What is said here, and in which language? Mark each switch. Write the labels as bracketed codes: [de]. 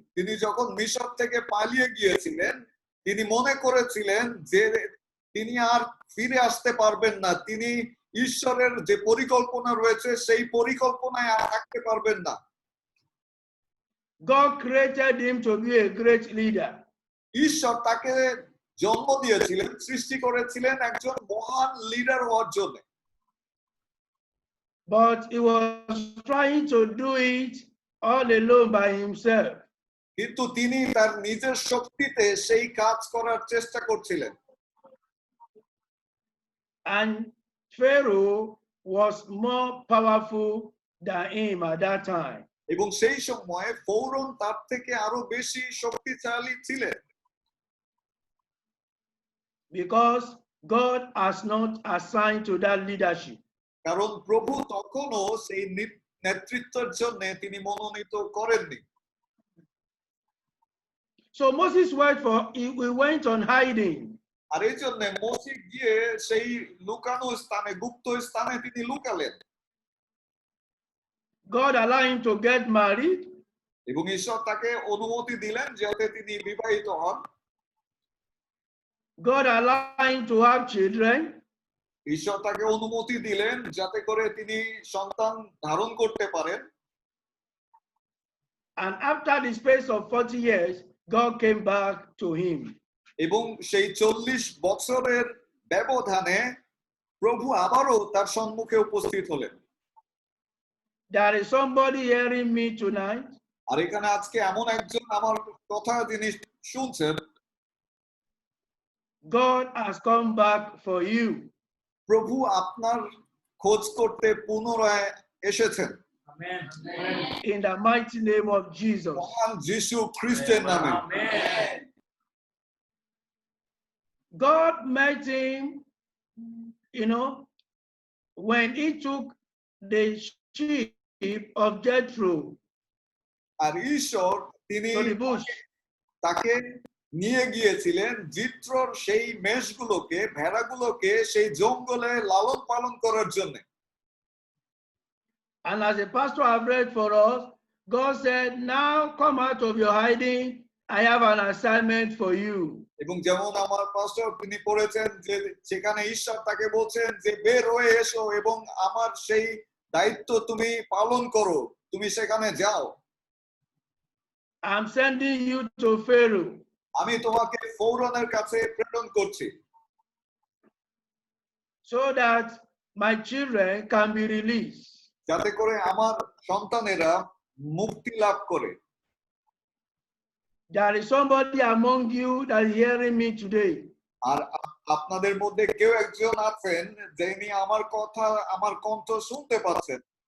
[bn] তিনি যখন মিশর থেকে পালিয়ে গিয়েছিলেন তিনি মনে করেছিলেন যে তিনি আর ফিরে আসতে পারবেন না, তিনি ঈশ্বরের যে পরিকল্পনা রয়েছে সেই পরিকল্পনায় আর থাকতে পারবেন না। [en] God created him to be a great leader. [bn] ঈশ্বর তাকে জন্ম দিয়েছিলেন, সৃষ্টি করেছিলেন একজন মহান লিডার হওয়ার জন্য, [en] But he was trying to do it all alone by himself. [bn] কিন্তু তিনি তার নিজের শক্তিতে সেই কাজ করার চেষ্টা করছিলেন। [en] And Pharaoh was more powerful than him at that time. [bn] এবং সেই সময় ফৌরন তার থেকে আরো বেশি শক্তিশালী ছিলেন, [en] Because God has not assigned to that leadership. [bn] কারণ প্রভু তখনও সেই নেতৃত্বের জন্য তিনি মনোনীত করেননি। [en] So Moses went on hiding. [bn] আর এই জন্য মোশে গিয়ে সেই লুকানো স্থানে, গুপ্ত স্থানে তিনি লুকালেন। [en] God allowed him to get married. [bn] এবং ঈশ্বর তাকে অনুমতি দিলেন যাতে তিনি বিবাহিত হন। [en] God allowed him to have children. [bn] ঈশ্বর তাকে অনুমতি দিলেন যাতে করে তিনি সন্তান ধারণ করতে পারেন। [en] And after the space of 40 years, God came back to him. [bn] এবং সেই 40 বছরের ব্যবধানে প্রভু আবারও তার সম্মুখে উপস্থিত হলেন। [en] There is somebody hearing me tonight. [bn] আর এখানে আজকে এমন একজন আমার কথা তিনি শুনছেন, [en] God has come back for you. [bn] প্রভু আপনার খোঁজ করতে পুনরায় এসেছেন। [en] In the mighty name of Jesus. [bn] মহান যিশু খ্রিস্টের নামে। [en] God met him, when he took the sheep of Jethro [bn] আর ঈশ্বর তিনি [en] to the bush. [bn] তাকে নিয়ে গিয়েছিলেন জিত্রর সেই মেষগুলোকে, ভেড়াগুলোকে সেই জঙ্গলে লালন পালন করার জন্য। [en] And as a pastor I've read for us, God said, now come out of your hiding. I have an assignment for you. [bn] এবং যেমন আমার পাস্টর তিনি পড়েছেন যে সেখানে ঈশ্বর তাকে বলছেন যে বের হয়ে এসো এবং আমার সেই দায়িত্ব তুমি পালন করো, তুমি সেখানে যাও। [en] I'm sending you to Pharaoh. [bn] আমি তোমাকে ফৌরনের কাছে প্রেরণ করছি, [en] so that my children can be released. [bn] যাতে করে আমার সন্তানেরা মুক্তি লাভ করে। [en] There is somebody among you that is hearing me today. [bn] আর আপনাদের মধ্যে কেউ একজন আছেন যিনি আমার কথা, আমার কণ্ঠ শুনতে পাচ্ছেন।